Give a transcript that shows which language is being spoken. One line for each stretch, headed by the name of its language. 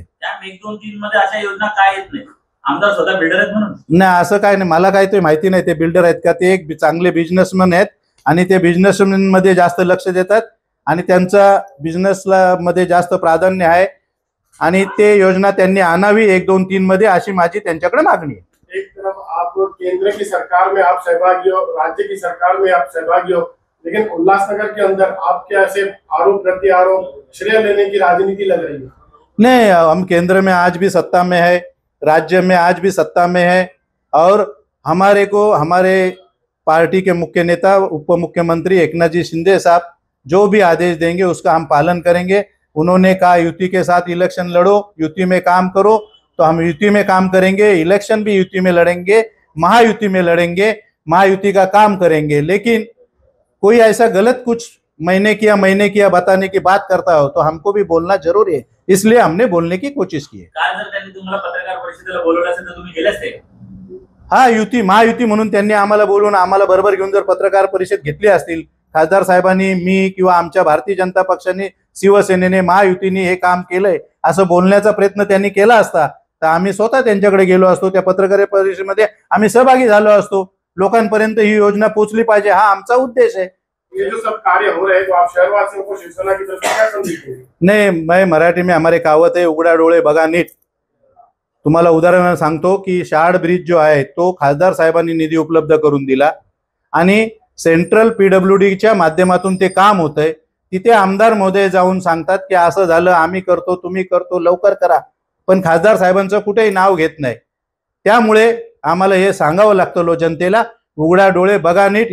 Marathi: त्या मेक 2-3 मध्ये अशा योजना काय येत नाही? आमदार स्वतः बिल्डर आहेत म्हणून? नाही, असं काय नाही. मला काय ते माहिती नाही ते बिल्डर आहेत का. ते एक चांगले बिझनेसमॅन आहेत आणि ते बिझनेसमॅन मध्ये जास्त लक्ष देतात आणि त्यांचा बिझनेसला मध्ये जास्त प्राधान्य आहे आणि ते योजना त्यांनी आणावी 1, 2, 3 मध्ये अशी माझी त्यांच्याकडे मागणी आहे.
Hindi: एक तरफ आप केंद्र की सरकार में आप सहभागी हो, राज्य की सरकार में आप सहभागी हो, लेकिन उल्लासनगर के अंदर आपके ऐसे आरोप प्रत्यारोप, श्रेय लेने की राजनीति लग रही है? नहीं, हम केंद्र में आज भी सत्ता में है, राज्य में आज भी सत्ता में है और हमारे पार्टी के मुख्य नेता उप मुख्यमंत्री एकनाथ जी शिंदे साहब जो भी आदेश देंगे उसका हम पालन करेंगे. उन्होंने कहा युति के साथ इलेक्शन लड़ो, युति में काम करो, तो हम युति में काम करेंगे. इलेक्शन भी युति में लड़ेंगे, महायुति में लड़ेंगे, महायुति का काम करेंगे. लेकिन कोई ऐसा गलत कुछ महीने किया बताने की बात करता हो तो हमको भी बोलना जरूरी है, इसलिए हमने बोलने की कोशिश की है.
Marathi: काय जर त्यांनी तुम्हाला पत्रकार परिषदेला बोलवलं असेल तर तुम्ही गेले असते? हा, महायुती म्हणून त्यांनी आम्हाला बोलवून आम्हाला बरोबर घेऊन जर पत्रकार परिषद घेतली असतील, खासदार साहेबांनी, मी किंवा आमच्या भारतीय जनता पक्षाने, शिवसेनेने, महायुतीने हे काम केलंय असं बोलण्याचा प्रयत्न त्यांनी केला असता तर आम्ही स्वतः त्यांच्याकडे गेलो असतो. त्या पत्रकार परिषदेमध्ये आम्ही सहभागी झालो असतो. लोकांपर्यंत ही योजना पोहोचली पाहिजे, हा आमचा उद्देश है.
Hindi: ये जो सब कार्य हो रहे हैं तो आप शहरवासियों को शिवसेना की तरफ से क्या संदेश देंगे? नहीं, मैं मराठी में हमारे कहावत है,
Marathi: उघडा डोळे बघा नीट. तुम्हाला उदाहरण सांगतो की शार्ड ब्रिज जो आहे तो खासदार साहेबांनी निधी उपलब्ध करून दिला आणि सेंट्रल PWDच्या माध्यमातून ते काम होतंय. तिथे आमदार महोदय जाऊन सांगतात की असं झालं, आम्ही करतो, तुम्ही करतो, लवकर करा. पण खासदार साहेबांचं कुठेही नाव घेत नाही. त्यामुळे आम्हाला हे सांगावं लागतं जनतेला, उघडा डोळे बघा नीट.